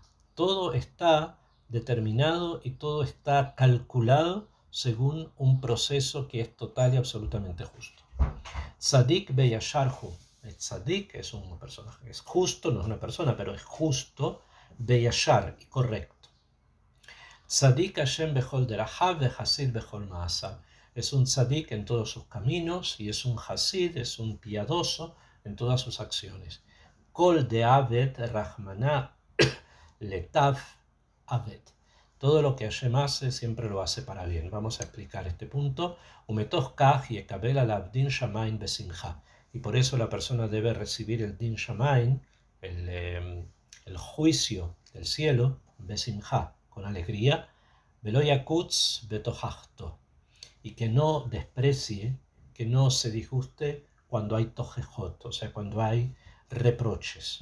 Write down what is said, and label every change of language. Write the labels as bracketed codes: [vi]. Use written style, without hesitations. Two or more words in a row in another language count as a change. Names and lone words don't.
[es] Todo está determinado y todo está calculado según un proceso que es total y absolutamente justo. [he] צדיק בישרהו. [es] El tzadik es un personaje, es justo, no es una persona, pero es justo, beyashar, y correcto. [he] צדיק השם בכל דרכיו וחסיד בכל מעשיו. [es] es un tzadik en todos sus caminos y es un hasid, es un piadoso en todas sus acciones. [arc] כל דעביד רחמנא לטב עביד. [es] Todo lo que Hashem hace siempre lo hace para bien. Vamos a explicar este punto. [he] ומתוך כך יקבל עליו דין שמים בשמחה. [es] Y por eso la persona debe recibir el [he] דין שמים, [es] el juicio del cielo, besimcha, con alegría, [he] ולא יקוץ בתוכחתו, [es] y que no desprecie, que no se disguste cuando hay tojejot, o sea, cuando hay reproches.